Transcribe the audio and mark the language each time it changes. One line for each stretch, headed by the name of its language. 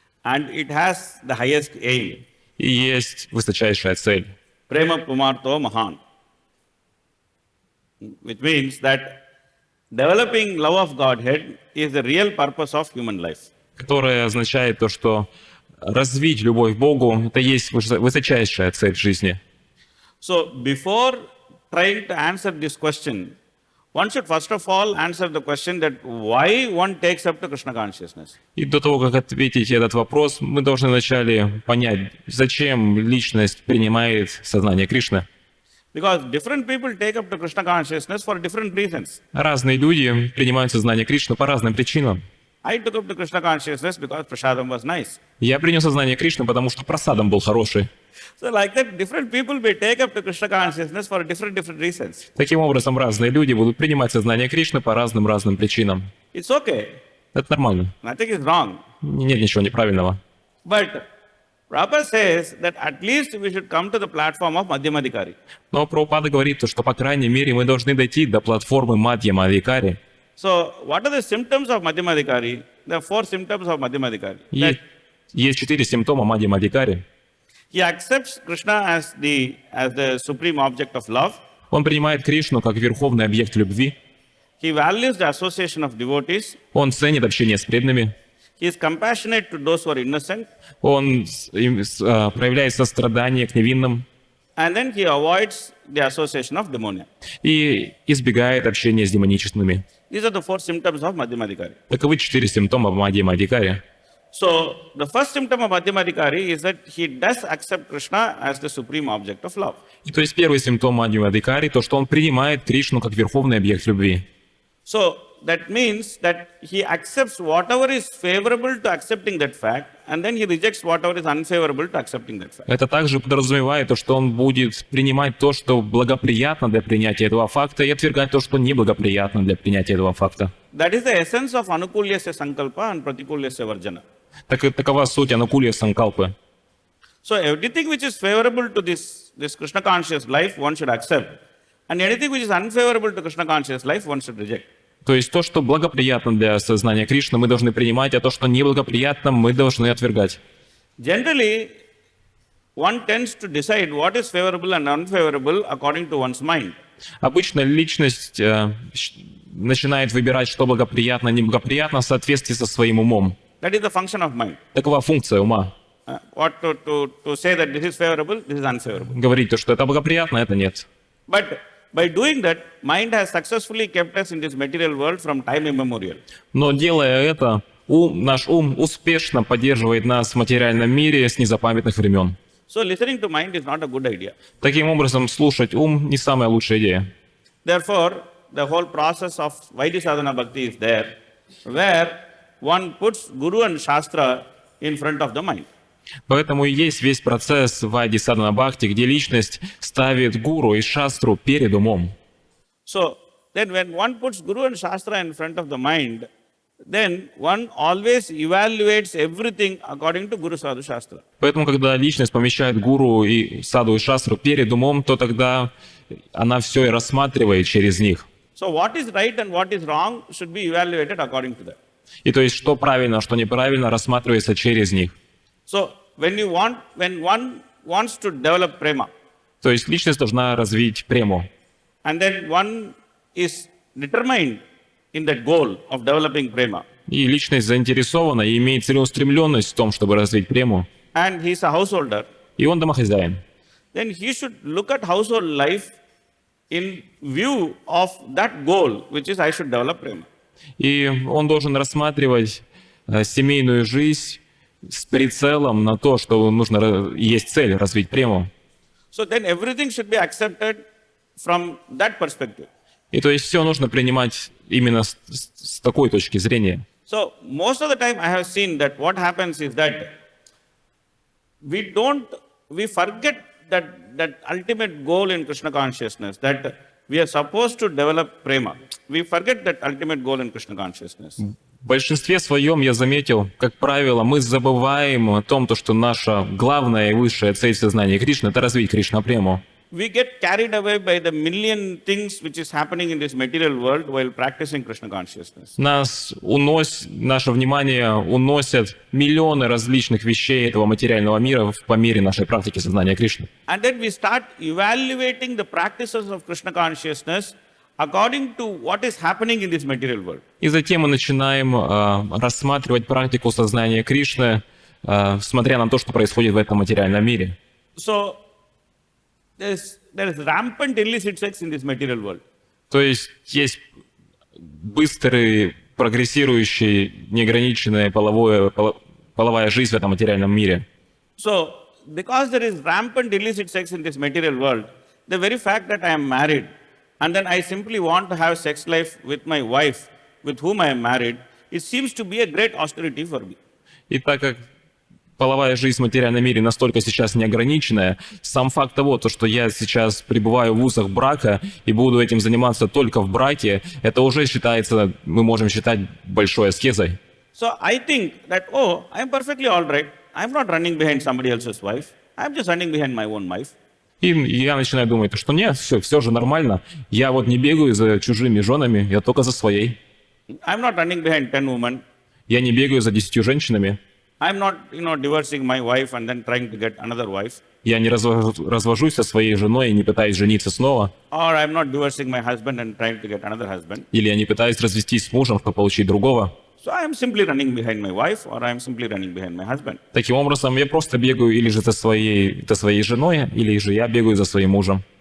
English: And it has the highest aim.
Russian: И есть высочайшая цель.
Sanskrit: Prema Pumarto Mahan.
English: Which means that developing love of Godhead is the real purpose of human life.
Russian: Которая означает то, что развить любовь к Богу — это есть высочайшая цель жизни.
English: So before trying to answer this question, one should first of all answer the question that why one takes up to Krishna consciousness.
Russian: И до того, как ответить этот вопрос, мы должны вначале понять, зачем личность принимает сознание Кришны.
English: Because different people take up to Krishna consciousness for different reasons.
Russian: Разные люди принимают сознание Кришны по разным причинам.
English: I took up to Krishna consciousness because prasadam was nice.
Russian: Я принял сознание Кришны, потому что просадом был хороший.
English: So like that, different people may take up to Krishna consciousness for different reasons.
Russian: Таким образом, разные люди будут принимать сознание Кришны по разным причинам.
English: It's okay.
Russian: Это нормально.
English: Nothing is wrong.
Russian: Нет ничего неправильного.
English: But Prabhupada says that at least we should come to the platform of Madhyamadhikari.
Russian: Но Прабхупада говорит, что, по крайней мере, мы должны дойти до платформы Мадьяма-адхикари.
English: So what are the symptoms of Madhyamadhikari? There are 4 symptoms of Madhyamadhikari.
Russian: Есть 4 симптома Мадьяма-адхикари.
English: He accepts Krishna as the supreme object of love.
Russian: Он принимает Кришну как верховный объект любви.
English: He He values the association of devotees.
Russian: Он ценит общение с преданными.
English: He is compassionate to those who are innocent.
Russian: Он проявляет сострадание к невинным
English: And then he avoids the association of demonia.
Russian: и избегает общения с демоничными.
English: These are the 4 symptoms of Madhyamadikari.
Russian: Таковы 4 симптома Мадхьямадикари.
English: So, the first symptom of Madhyamadikari is that he does accept Krishna as the supreme object of love.
Russian: И то есть первый симптом Мадхьямадикари, то, что он принимает Кришну как верховный объект любви.
English: So, that means that he accepts whatever is favorable to accepting that fact, and then he rejects whatever is unfavorable to accepting that fact.
Russian: Это также подразумевает то, что он будет принимать то, что благоприятно для принятия этого факта, и отвергать то, что неблагоприятно для принятия этого факта.
English: That is the essence of Anukulyasya Sankalpa and Pratikulyasya Varjana.
Russian: Такова суть анукулья санкалпы.
English: So, everything which is favorable to this Krishna conscious life, one should accept. And anything which is unfavorable to Krishna conscious life, one should reject.
Russian: То есть то, что благоприятно для сознания Кришны, мы должны принимать, а то, что неблагоприятно, мы должны отвергать.
English: Generally, one tends to decide what is favorable and unfavorable according to one's mind.
Russian: Обычно личность начинает выбирать, что благоприятно, неблагоприятно в соответствии со своим умом.
English: That is the function of mind.
Russian: Такова функция ума.
English: What to say that this is favorable, this is unfavorable.
Russian: Говорить то, что это благоприятно, это нет.
English: But by doing that, mind has successfully kept us in this material world from time immemorial.
Russian: Но делая это, наш ум успешно поддерживает нас в материальном мире с незапамятных времен.
English: So listening to mind is not a good idea.
Russian: Таким образом, слушать ум не самая лучшая идея.
English: Therefore, the whole process of Vaidhi Sadhana Bhakti is there, where one puts Guru and Shastra in front of the mind.
Russian: Поэтому и есть весь процесс Вайди Садхана Бхакти, где личность ставит гуру и шастру перед умом.
English: So, then when one puts Guru and Shastra in front of the mind, then one always evaluates everything according to Guru Sadhu Shastra.
Russian: Поэтому, когда личность помещает гуру и саду и шастру перед умом, то тогда она все и рассматривает через них.
English: So, what is right and what is wrong should be evaluated according to that.
Russian: И то есть, что правильно, что неправильно, рассматривается через них.
English: So, when one wants to develop prema,
Russian: То есть, личность должна развить прему.
English: and then one is determined in that goal of developing prema,
Russian: И личность заинтересована и имеет целеустремленность в том, чтобы развить прему.
English: and he is a householder,
Russian: И он домохозяин.
English: then he should look at household life in view of that goal, which is I should develop prema.
Russian: И он должен рассматривать семейную жизнь с прицелом на то, что есть цель развить прему.
English: So then everything should be accepted from that perspective.
Russian: И то есть все нужно принимать именно с такой точки зрения.
English: So most of the time I have seen that what happens is that we forget that ultimate goal in Krishna consciousness, that we are supposed to develop prema. We forget that ultimate goal in Krishna consciousness.
Russian: В большинстве своем я заметил, как правило, мы забываем о том, что наша главная и высшая цель сознания Кришны — это развить Кришна-прему.
English: We get carried away by the million things which is happening in this material world while practicing Krishna consciousness.
Russian: Наше внимание уносят миллионы различных вещей этого материального мира по мере нашей практики сознания Кришны.
English: And then we start evaluating the practices of Krishna consciousness according to what is happening in this material world.
Russian: И затем мы начинаем рассматривать практику сознания Кришны, смотря на то, что происходит в этом материальном мире.
English: So there is rampant illicit sex in this material world.
Russian: То есть быстрый, прогрессирующий, неограниченная половая жизнь в этом материальном мире.
English: So because there is rampant illicit sex in this material world, the very fact that I am married and then I simply want to have sex life with my wife, with whom I am married, it seems to be a great austerity for me.
Russian: И так как половая жизнь в материальном мире настолько сейчас неограниченная, сам факт того, что я сейчас пребываю в узах брака и буду этим заниматься только в браке, это уже считается, мы можем считать большой аскезой.
English: So I think that, I'm perfectly all right. I'm not running behind somebody else's wife. I'm just running behind my own wife.
Russian: И я начинаю думать, что нет, все же нормально. Я не бегаю за чужими женами, я только за своей.
English: I'm not running behind 10 women.
Russian: Я не бегаю за 10 женщинами.
English: I'm not, divorcing my wife and then trying to get another wife.
Russian: Я не развожусь со своей женой и не пытаюсь жениться снова.
English: Or I'm not divorcing my husband and trying to get another husband.
Russian: Или я не пытаюсь развестись с мужем, чтобы получить другого.
English: So I'm simply running behind my wife or I'm simply running behind my husband.
Russian: Таким образом, я просто бегаю или же за своей женой, или же я бегаю за своим мужем.